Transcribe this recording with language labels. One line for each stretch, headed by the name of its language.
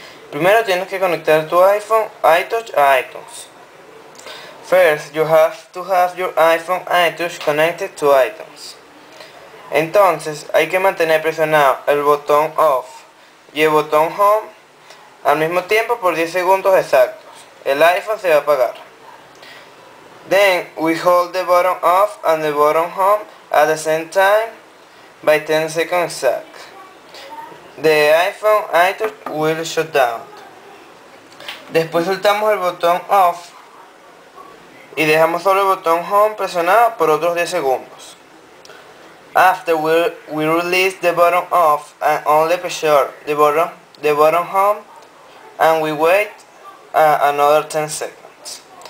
Spanish: Primero tienes que conectar tu iPhone iTouch a iTunes.
English: First, you have to have your iPhone iTouch connected to iTunes.
Spanish: Entonces hay que mantener presionado el botón off y el botón home al mismo tiempo por 10 segundos exactos. El iPhone se va a apagar.
English: Then we hold the button off and the button home at the same time by 10 seconds exact. The iPhone iTouch will shut down.
Spanish: Después soltamos el botón off y dejamos solo el botón home presionado por otros 10 segundos.
English: After we release the button off and only pressure the button home and we wait another 10 seconds.